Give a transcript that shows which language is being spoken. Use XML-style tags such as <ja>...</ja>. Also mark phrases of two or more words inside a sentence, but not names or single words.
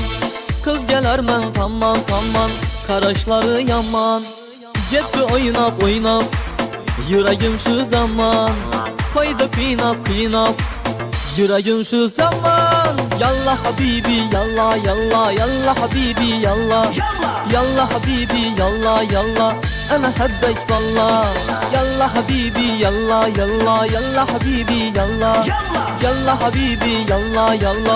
<tk>Kız gelermen tamam tamam, karaşları yaman. Cepte oynap oynap, yüreğim şu zaman. Koydu kıynap kıynap, yüreğim şu zaman.</tk> <ar>يلا حبيبي يلا يلا يلا حبيبي يلا. يلا حبيبي يلا يلا. أنا حبك والله. يلا حبيبي يلا يلا يلا حبيبي يلا يلا حبيبي يلا يلا.</ar>